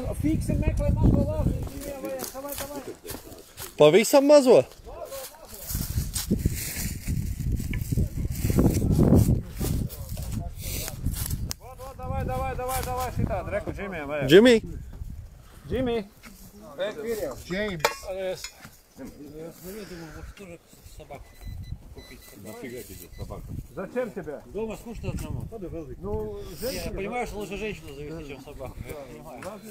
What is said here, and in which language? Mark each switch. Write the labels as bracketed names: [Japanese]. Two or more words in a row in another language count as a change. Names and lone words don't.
[Latvian] Fiksi meklē mazo lāvtiņu. Pavisam mazo? Давай, šitādi, reku, Džimijam vajag. Jimmy? Jimmy. James. [Russian] Зачем тебе? Дома скучно одному. Ну, Я понимаю, что лучше женщину завести, чем собаку. Я понимаю.